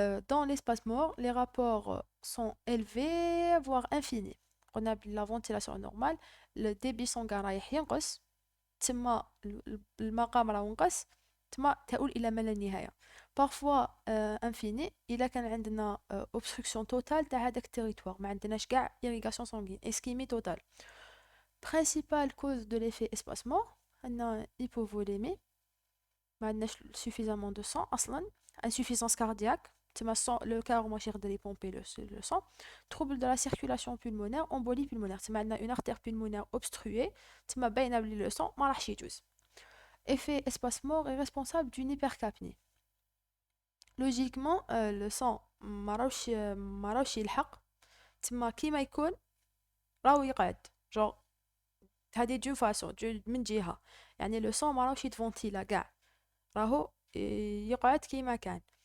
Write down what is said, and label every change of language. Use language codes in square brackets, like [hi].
[fr] Dans l'espace mort, les rapports sont élevés, voire infinis. On a la ventilation normale, le débit sanguin [ar] رايح ينقص, تما المقام راه ينقص, تما تؤول إلى ما لا نهاية. Parfois infini إلا كان عندنا obstruction totale تاع هذاك التريتوار, ما عندناش كاع irrigation sanguine, ischémie totale. [fr] Principale cause de l'effet espacement, عندنا hypovolémie, [ar] ما عندناش suffisamment de sang أصلا, [fr] insuffisance cardiaque, [ar] تما le cœur ماشي يقدر يبومبي le sang. [fr] Trouble de la circulation pulmonaire, embolie pulmonaire, [ar] تما عندنا une artère pulmonaire obstruée, تما باينة بلي le sang ما راحش يجوز. [fr] Effet espace-mort est responsable d'une hypercapnie. [ar] Logiquement le sang ما راوش يلحق, تما كيما يكون راهو يقعد, genre هذه دون فاسون من جهة, يعني لو سون ما راهوش يتفونتيلا كاع, راهو يقعد كيما كان.